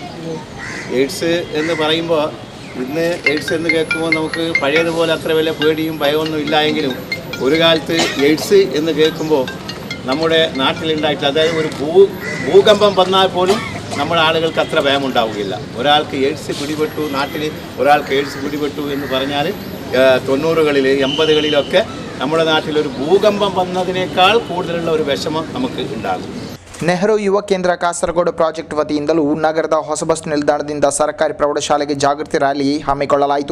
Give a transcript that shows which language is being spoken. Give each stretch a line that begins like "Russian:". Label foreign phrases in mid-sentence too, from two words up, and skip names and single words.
Malayalam: എയ്ഡ്സ് എന്ന് പറയുമ്പോൾ ഇന്ന് എയ്ഡ്സ് എന്ന് കേൾക്കുമ്പോൾ നമുക്ക് പഴയതുപോലെ അത്ര വലിയ പേടിയും ഭയമൊന്നും ഇല്ലായെങ്കിലും ഒരു കാലത്ത് എയ്ഡ്സ് എന്ന് കേൾക്കുമ്പോൾ നമ്മുടെ നാട്ടിലുണ്ടായിട്ട്, അതായത് ഒരു ഭൂകമ്പം വന്നാൽ പോലും നമ്മുടെ ആളുകൾക്ക് അത്ര ഭയമുണ്ടാവുകയില്ല. ഒരാൾക്ക് എയ്ഡ്സ് പിടിപെട്ടു, നാട്ടിൽ ഒരാൾക്ക് എയ്ഡ്സ് പിടിപെട്ടു എന്ന് പറഞ്ഞാൽ 90-കളിൽ 80-കളിലൊക്കെ നമ്മുടെ നാട്ടിലൊരു ഭൂകമ്പം വന്നതിനേക്കാൾ കൂടുതലുള്ള ഒരു വിഷമം നമുക്ക് ഉണ്ടാകും.
Kannada: ನೆಹರು ಯುವ ಕೇಂದ್ರ ಕಾಸರಗೋಡು ಪ್ರಾಜೆಕ್ಟ್ ವತಿಯಿಂದಲೂ ನಗರದ ಹೊಸ ಬಸ್ ನಿಲ್ದಾಣದಿಂದ ಸರ್ಕಾರಿ ಪ್ರೌಢಶಾಲೆಗೆ ಜಾಗೃತಿ ರ್ಯಾಲಿ ಹಮ್ಮಿಕೊಳ್ಳಲಾಯಿತು.